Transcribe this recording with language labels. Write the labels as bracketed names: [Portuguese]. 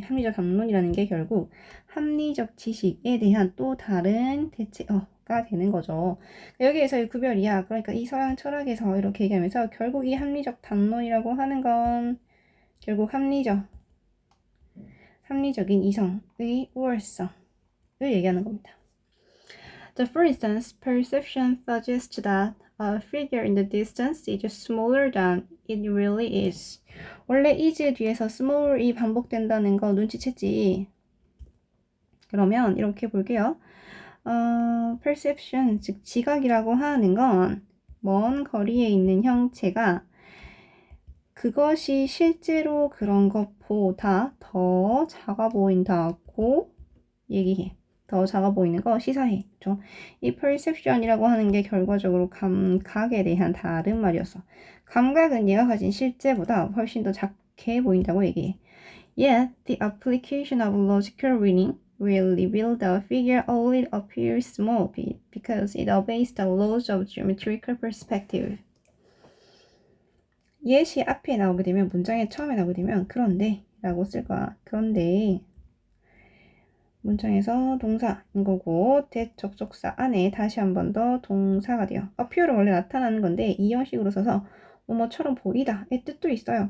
[Korean] 합리적 담론이라는 게 결국 합리적 지식에 대한 또 다른 대체어가 되는 거죠. 여기에서의 구별이야. 그러니까 이 서양 철학에서 이렇게 얘기하면서 결국 이 합리적 담론이라고 하는 건 결국 합리적인 이성의 우월성을 얘기하는 겁니다. [English] So for instance, perception suggests that a figure in the distance is smaller than it really is. [Korean] 원래 is 뒤에서 small이 반복된다는 거 눈치챘지. 그러면 이렇게 볼게요. perception, 즉 지각이라고 하는 건 먼 거리에 있는 형체가 그것이 실제로 그런 것보다 더 작아 보인다고 얘기해. 더 작아 보이는 거 시사해. 그렇죠? 이 perception이라고 하는 게 결과적으로 감각에 대한 다른 말이었어. 감각은 얘가 가진 실제보다 훨씬 더 작게 보인다고 얘기해. [English] Yet, the application of logical reasoning will reveal the figure only appears small because it obeys the laws of geometrical perspective. [Korean] yet이 앞에 나오게 되면, 문장의 처음에 나오게 되면 그런데 라고 쓸 거야. 그런데 문장에서 동사인 거고 that 접속사 안에 다시 한 번 더 동사가 돼요. appear은 원래 나타나는 건데 이 형식으로 써서 뭐뭐처럼 보이다의 뜻도 있어요.